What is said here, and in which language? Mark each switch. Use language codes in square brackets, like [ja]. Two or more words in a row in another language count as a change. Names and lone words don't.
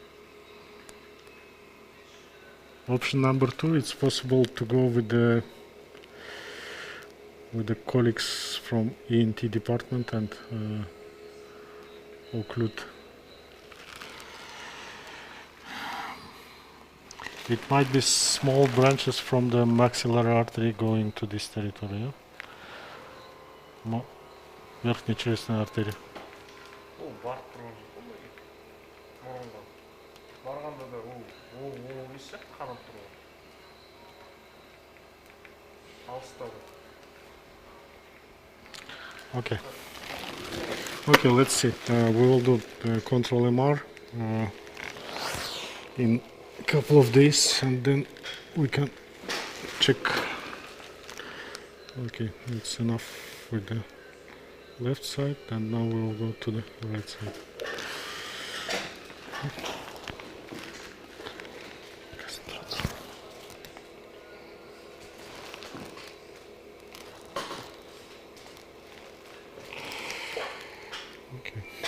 [en] Option number 2, it's possible to go with the colleagues from ENT department and occlude. It might be small branches from the maxillary artery going to this territory. [ru] Верхняя челюстная артерия. [kk] Барып тұрған жоқ қой мұрынға. Барғанда да емес сияқты қанап тұрған. Алыстады. [en] Okay. Okay, let's see. We will do control MR in a couple of days, and then we can check. Okay, it's enough with the left side, and now we will go to the right side. Okay.